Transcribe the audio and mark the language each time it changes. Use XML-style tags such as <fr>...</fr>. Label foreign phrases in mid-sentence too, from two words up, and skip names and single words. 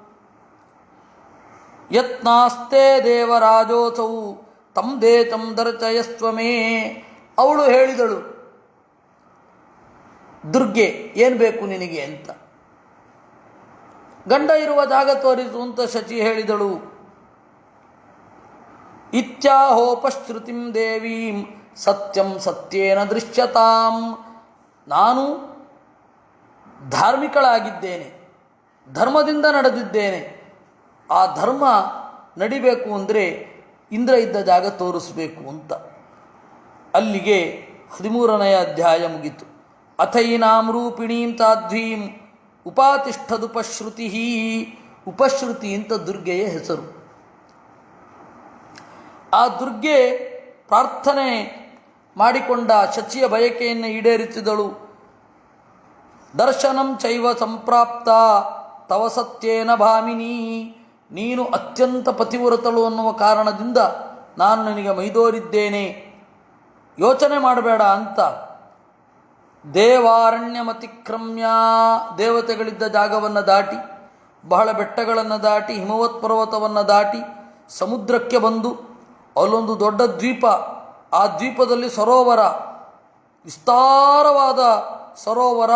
<sa>ಯತ್ನಾಸ್ತೆ ದೇವರಾಜೋಸೌ ತಂ ದೇತಂ ದರ್ಚಯಸ್ವಮೇ.</sa> <kn>ಅವಳು ಹೇಳಿದಳು, ದುರ್ಗೆ ಏನು ಬೇಕು ನಿನಗೆ ಅಂತ. ಗಂಡ ಇರುವ ಜಾಗ ತೋರಿಸು ಅಂತ ಶಚಿ ಹೇಳಿದಳು.</kn> <sa>ಇತ್ಯಾಹೋಪಶ್ರುತಿಂ ದೇವೀಂ ಸತ್ಯಂ ಸತ್ಯೇನ ದೃಶ್ಯತಾಂ.</sa> <kn>ನಾನು ಧಾರ್ಮಿಕಳಾಗಿದ್ದೇನೆ, ಧರ್ಮದಿಂದ ನಡೆದಿದ್ದೇನೆ. ಆ ಧರ್ಮ ನಡಿಬೇಕು ಅಂದರೆ ಇಂದ್ರ ಇದ್ದ ಜಾಗ ತೋರಿಸಬೇಕು ಅಂತ. ಅಲ್ಲಿಗೆ 13ನೇ ಅಧ್ಯಾಯ ಮುಗಿತು.</kn> <sa>ಅಥೈನಾಂ ರೂಪಿಣೀಂ ತಾಧ್ವೀಂ ಉಪಾತಿಷ್ಠದುಪಶ್ರುತಿ.</sa> <kn>ಉಪಶ್ರುತಿ ಅಂತ ದುರ್ಗೆಯ ಹೆಸರು. ಆ ದುರ್ಗೆ ಪ್ರಾರ್ಥನೆ ಮಾಡಿಕೊಂಡ ಶಚಿಯ ಬಯಕೆಯನ್ನು ಈಡೇರಿಸಿದಳು.</kn> <sa>ದರ್ಶನಂ ಚೈವ ಸಂಪ್ರಾಪ್ತ ತವ ಸತ್ಯೇನ ಭಾಮಿನಿ.</sa> <kn>ನೀನು ಅತ್ಯಂತ ಪತಿವ್ರತಳು ಅನ್ನುವ ಕಾರಣದಿಂದ ನಾನು ನಿನಗೆ ಮೈದೋರಿದ್ದೇನೆ, ಯೋಚನೆ ಮಾಡಬೇಡ ಅಂತ.</kn> <sa>ದೇವಾರಣ್ಯಮತಿಕ್ರಮ್ಯ.</sa> <kn>ದೇವತೆಗಳಿದ್ದ ಜಾಗವನ್ನು ದಾಟಿ, ಬಹಳ ಬೆಟ್ಟಗಳನ್ನು ದಾಟಿ, ಹಿಮವತ್ ಪರ್ವತವನ್ನು ದಾಟಿ ಸಮುದ್ರಕ್ಕೆ ಬಂದು ಅಲ್ಲೊಂದು ದೊಡ್ಡ ದ್ವೀಪ ಆ ದ್ವೀಪದಲ್ಲಿ ಸರೋವರ, ವಿಸ್ತಾರವಾದ ಸರೋವರ.</kn>